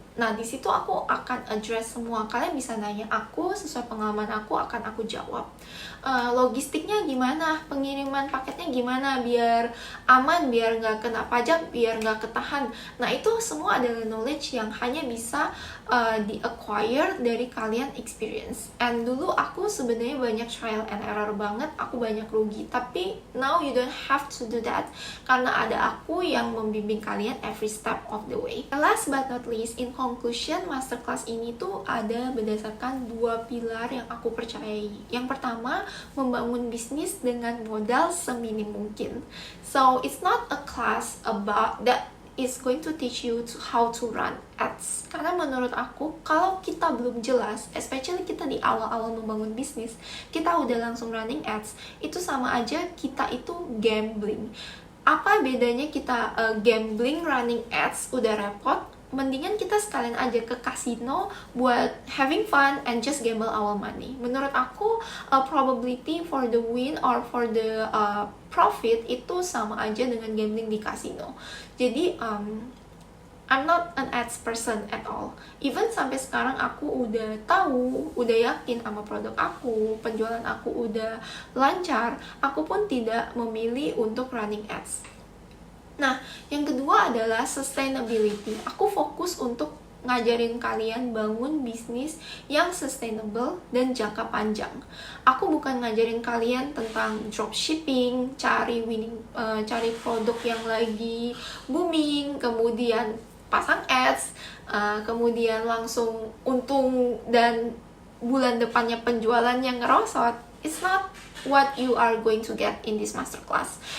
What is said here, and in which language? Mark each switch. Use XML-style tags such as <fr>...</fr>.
<id>Nah, di situ aku akan address semua. Kalian bisa nanya aku, sesuai pengalaman aku akan aku jawab. Logistiknya gimana? Pengiriman paketnya gimana? Biar aman, biar nggak kena pajak, biar nggak ketahan. Nah, itu semua adalah knowledge yang hanya bisa di-acquire dari kalian experience. And dulu aku sebenarnya banyak trial and error banget, aku banyak rugi.</id> <en>Tapi now you don't have to do that,</en> <id>karena ada aku yang membimbing kalian</id> <en>every step of the way. Last but not least, in conclusion,</en> <id>masterclass ini tuh ada berdasarkan 2 pilar yang aku percayai. Yang pertama, membangun bisnis dengan modal seminim mungkin.</id> <en>So it's not a class about that is going to teach you how to run ads.</en> <id>Karena menurut aku, kalau kita belum jelas, especially kita di awal-awal membangun bisnis, kita udah langsung running ads, itu sama aja kita itu gambling. Apa bedanya kita gambling, running ads, udah repot, mendingan kita sekalian aja ke kasino buat</id> <en>having fun and just gamble our money.</en> <id>Menurut aku,</id> <en>probability for the win or for the profit</en> <id>itu sama aja dengan gambling di kasino.</id> <en>Jadi I'm not an ads person at all.</en> <id>Even sampai sekarang aku udah tahu, udah yakin sama produk aku, penjualan aku udah lancar, aku pun tidak memilih untuk running ads. Nah, yang kedua adalah sustainability. Aku fokus untuk ngajarin kalian bangun bisnis yang sustainable dan jangka panjang. Aku bukan ngajarin kalian tentang dropshipping, cari produk yang lagi booming, kemudian pasang ads, kemudian langsung untung dan bulan depannya penjualan yang ngerosot.</id> <en>It's not what you are going to get in this masterclass.</en>